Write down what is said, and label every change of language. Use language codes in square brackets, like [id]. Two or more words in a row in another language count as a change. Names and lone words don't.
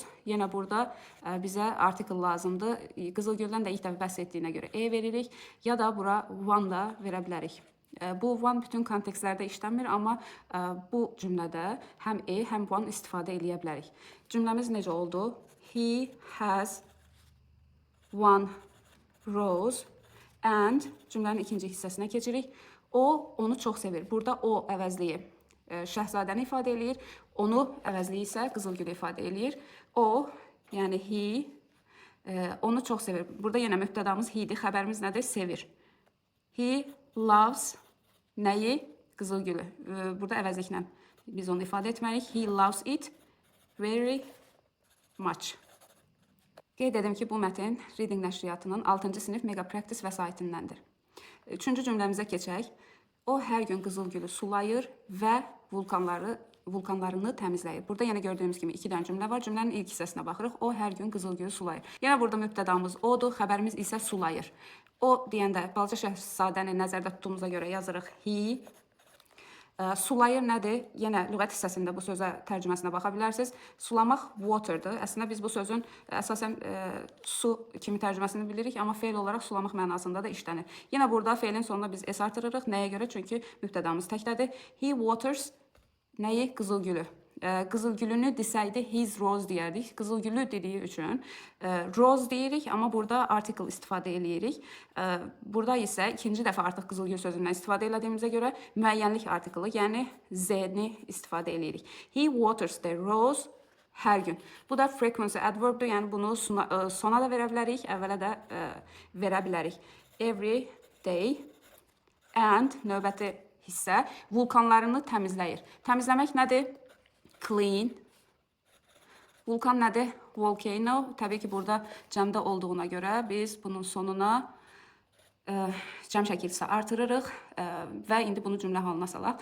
[az] Yenə burada bizə article lazımdır. Qızılgüldən də ilk dəfə bəhs etdiyinə görə veririk. Ya da bura one da verə bilərik. Bu one bütün kontekstlərdə işləmir, amma bu cümlədə həm həm one istifadə eləyə bilərik. Cümləmiz necə oldu? [en] He has one rose and [az] cümlənin ikinci hissəsinə keçirik. O onu çox sevir. Burada o əvəzliyi Şahzadəni ifadə eləyir. Onu əvəzliyi isə qızılgülü ifadə eləyir. O, yəni he onu çox sevir. Burada yenə mübtədamız he'dir. Xəbərimiz nədir? Sevir. [en] He loves [az] nəyi? Qızılgülü. Burada əvəzliklə biz onu ifadə etməliyik. [en] He loves it very much. [az] Qeyd edim ki, bu mətn Reading nəşriyyatının 6-cı sinif Mega Practice vəsaitindəndir. Üçüncü cümləmizə keçək. O hər gün qızılgülü sulayır və vulkanlarını təmizləyir. Burada yenə gördüyümüz kimi 2 dənə cümlə var. Cümlənin ilk hissəsinə baxırıq. O hər gün qızılgülü sulayır. Yenə burada mübtədamız odur, xəbərimiz isə sulayır. O deyəndə Balaca Şahzadəni nəzərdə tutduğumuza görə yazırıq he. Sulayır nədir? Yenə lüğət hissəsində bu sözə tərcüməsinə baxa bilərsiniz. Sulamaq water'dır. Əslində biz bu sözün əsasən su kimi tərcüməsini bilirik, amma feil olaraq sulamaq mənasında da işlənir. Yenə burada feilin sonuna biz s artırırıq. Nəyə görə? Çünki mübtədamız təkdədir. [en] He waters [az] nəyi? Qızılgülü. Qızılgülünü desəydi [en] his rose [az] deyərdik. Qızılgülü dediyi üçün rose deyirik, amma burada article istifadə eləyirik. Burada isə ikinci dəfə artıq qızılgül sözündən istifadə elədiyimizə görə müəyyənlik artiklı, yəni z-ni istifadə eləyirik. [en] He waters the rose [az] hər gün. Bu da [en] frequency adverbdur, [az] yəni bunu sona da verə bilərik, əvvələ də verə bilərik. [en] Every day and [az] növbəti hissə vulkanlarını təmizləyir. Təmizləmək nədir? Clean. Vulkan nədir? Volcano. Təbii ki, burada cəmdə olduğuna görə biz bunun sonuna cəm şəkilsə artırırıq və indi bunu cümlə halına salaq.